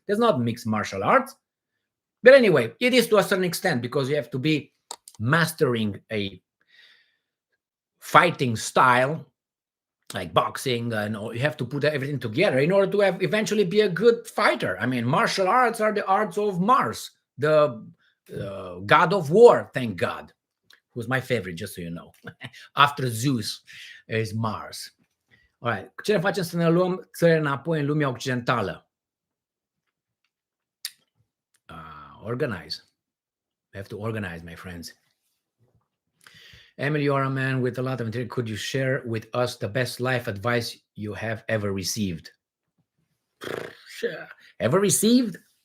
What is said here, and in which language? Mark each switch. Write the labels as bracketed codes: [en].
[en] There's not mixed martial arts. But anyway, it is to a certain extent because you have to be mastering a fighting style like boxing, and you have to put everything together in order to eventually be a good fighter. I mean, martial arts are the arts of Mars, the god of war, thank God, who's my favorite, just so you know. After Zeus is Mars. All right. [ro] Ce ne facem să ne luăm țări înapoi în lumea occidentală? [en] Organize. We have to organize, my friends. Emily, you are a man with a lot of material. Could you share with us the best life advice you have ever received? Ever received?